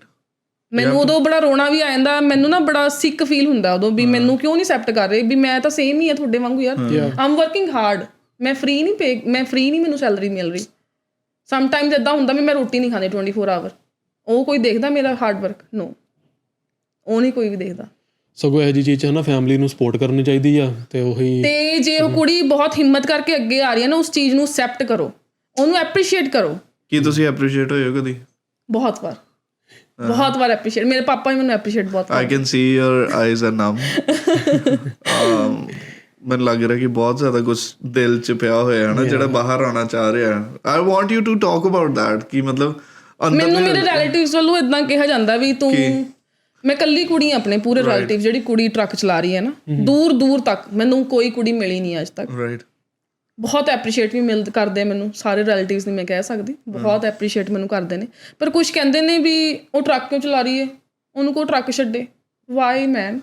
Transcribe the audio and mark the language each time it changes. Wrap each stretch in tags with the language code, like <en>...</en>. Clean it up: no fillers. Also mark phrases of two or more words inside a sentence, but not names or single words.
<pa>ਮੈਨੂੰ ਉਦੋਂ ਬੜਾ ਰੋਣਾ ਵੀ ਆ ਜਾਂਦਾ ਮੈਨੂੰ ਨਾ ਬੜਾ</pa> <en>sick feel</en> <pa>ਹੁੰਦਾ ਉਦੋਂ ਵੀ ਮੈਨੂੰ ਕਿਉਂ ਨਹੀਂ ਐਕਸੈਪਟ ਕਰ ਰਹੇ ਵੀ ਮੈਂ ਤਾਂ ਸੇਮ ਹੀ ਆ ਤੁਹਾਡੇ ਵਾਂਗੂ ਯਾਰ</pa> <en>I'm working hard</en> <pa>ਮੈਂ ਫ੍ਰੀ ਨਹੀਂ ਮੈਨੂੰ ਸੈਲਰੀ ਮਿਲ ਰਹੀ</pa> <en>some times</en> <pa>ਇੱਦਾਂ ਹੁੰਦਾ ਵੀ ਮੈਂ ਰੋਟੀ ਨਹੀਂ ਖਾਂਦੀ</pa> <en>24 hour</en> <pa>ਉਹ ਕੋਈ ਦੇਖਦਾ ਮੇਰਾ</pa> <en>hard work no</en> <pa>ਉਹ ਨਹੀਂ ਕੋਈ ਵੀ ਦੇਖਦਾ ਸਗੋਂ ਇਹੋ ਜਿਹੀ ਚੀਜ਼ 'ਚ ਨਾ ਫੈਮਿਲੀ ਨੂੰ ਸਪੋਰਟ ਕਰਨੀ ਚਾਹੀਦੀ ਆ ਤੇ ਉਹੀ ਤੇ ਜੇ ਉਹ ਕੁੜੀ ਬਹੁਤ ਹਿੰਮਤ ਕਰਕੇ ਅੱਗੇ ਆ ਰਹੀ ਹੈ ਨਾ ਉਸ ਚੀਜ਼ ਨੂੰ ਐਕਸੈਪਟ ਕਰੋ ਉਹਨੂੰ ਐਪਰੀਸ਼ੀਏਟ ਕਰੋ ਕੀ ਤੁਸੀਂ ਐਪਰੀਸ਼ੀਏਟ ਹੋਏ ਹੋ ਕਦੀ ਬਹੁਤ ਵਾਰ ਐਪਰੀਸ਼ੀਏਟ ਮੇਰੇ ਪਾਪਾ ਵੀ ਮੈਨੂੰ ਐਪਰੀਸ਼ੀਏਟ ਬਹੁਤ</pa> <en>I can see your eyes are numb</en> <pa>ਮੈਨੂੰ ਲੱਗ ਰਿਹਾ ਕਿ ਬਹੁਤ ਜ਼ਿਆਦਾ ਕੁਝ ਦਿਲ 'ਚ ਪਿਆ ਹੋਇਆ ਹੈ ਨਾ ਜਿਹੜਾ ਬਾਹਰ ਆਉਣਾ ਚਾਹ ਰਿਹਾ</pa> <en>I want you to talk about that</en> <pa>ਕਿ ਮਤਲਬ ਮੈਨੂੰ ਮੇਰੇ ਰਿਲੇਟਿਵਸ ਵੱਲੋਂ ਇਦਾਂ ਕਿਹਾ ਜਾਂਦਾ ਵੀ ਤੂੰ ਮੈਂ ਇਕੱਲੀ ਕੁੜੀ ਆਪਣੇ ਪੂਰੇ ਰਿਲੇਟਿਵ ਜਿਹੜੀ ਕੁੜੀ ਟਰੱਕ ਚਲਾ ਰਹੀ ਹੈ ਨਾ ਦੂਰ ਤੱਕ ਮੈਨੂੰ ਕੋਈ ਕੁੜੀ ਮਿਲੀ ਨਹੀਂ ਅੱਜ ਤੱਕ ਰਾਈਟ ਬਹੁਤ ਐਪਰੀਸ਼ੀਏਟ ਵੀ ਕਰਦੇ ਮੈਨੂੰ ਸਾਰੇ ਰਿਲੇਟਿਵਸ ਨਹੀਂ ਮੈਂ ਕਹਿ ਸਕਦੀ ਬਹੁਤ ਐਪਰੀਸ਼ੀਏਟ ਮੈਨੂੰ ਕਰਦੇ ਨੇ ਪਰ ਕੁਝ ਕਹਿੰਦੇ ਨੇ ਵੀ ਉਹ ਟਰੱਕ ਕਿਉਂ ਚਲਾ ਰਹੀ ਹੈ ਉਹਨੂੰ ਕੋਈ ਟਰੱਕ ਛੱਡੇ</pa> <en>why man</en>